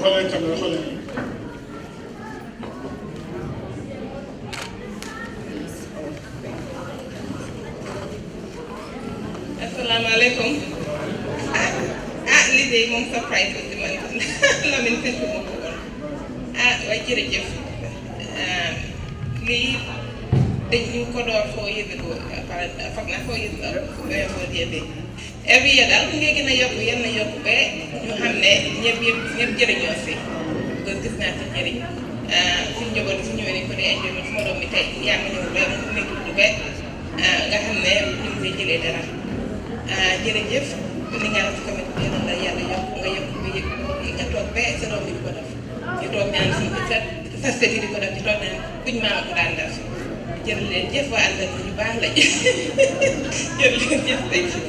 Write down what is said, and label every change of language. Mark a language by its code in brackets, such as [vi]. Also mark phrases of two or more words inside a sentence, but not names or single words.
[wo] asalaamaaleykum lii de moom surprise la si man Lamine fekk ma ko woon waaye jërëjëf lii dañu ko door [en] 4 years ago [wo] foog naa [en] 4 years ago every year [wo] daal mu ngi gën a yokk yenn yokk ba ñu xam ne ñëpp jëriñoo si [fr] parce que [wo] gis naa si njëriñ suñu njaboot bi su ñëwee dañ ko dee enjoy man suma doom mi tey yaa ma ñëw ba mu nekk du ba nga xam ne ñu ngi koy jëlee dara jërëjëf li nga def tamit yéen la yàlla yokk nga yokk nga yëg nga toog ba sa doom bi di ko def ñu toog naan sa sët yi di ko def ñu toog naan kuñ maama ko daan def jërë leen jëf waa àndal ñu baax lañ jërë leen jëf tey